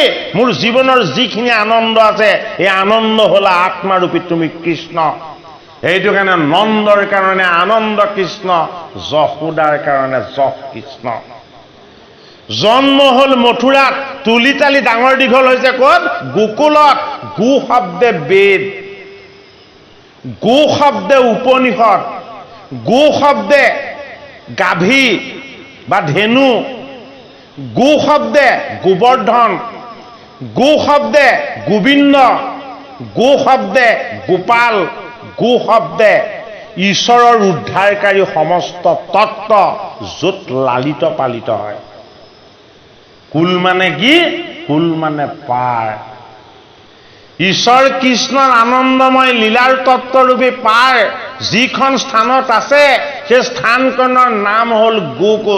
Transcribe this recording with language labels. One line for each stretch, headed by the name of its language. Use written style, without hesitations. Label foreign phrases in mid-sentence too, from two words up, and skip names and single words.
Assamese: মোৰ জীৱনৰ যিখিনি আনন্দ আছে এই আনন্দ হলা আত্মাৰূপী তুমি কৃষ্ণ। সেইটো কাৰণে নন্দৰ কাৰণে আনন্দ কৃষ্ণ, যশোদাৰ কাৰণে যশ কৃষ্ণ। জন্ম হ'ল মথুৰাত, তুলি তালি ডাঙৰ দীঘল হৈছে ক'ত? গোকুলত। গো শব্দে বেদ, গো শব্দে উপনিষদ, গো শব্দে গাভী বা ধেনু, গো শব্দে গোবৰ্ধন, গো শব্দে গোবিন্দ, গো শব্দে গোপাল, গো শব্দে ঈশ্বৰৰ উদ্ধাৰকাৰী সমস্ত তত্ত্ব য'ত লালিত পালিত হয়। কুল মানে কি? কুল মানে পাৰ। ঈশ্বৰ কৃষ্ণৰ আনন্দময় লীলাৰ তত্ত্বৰূপী পাৰ যিখন স্থানত আছে সেই স্থানখনৰ নাম হ'ল গোকুল।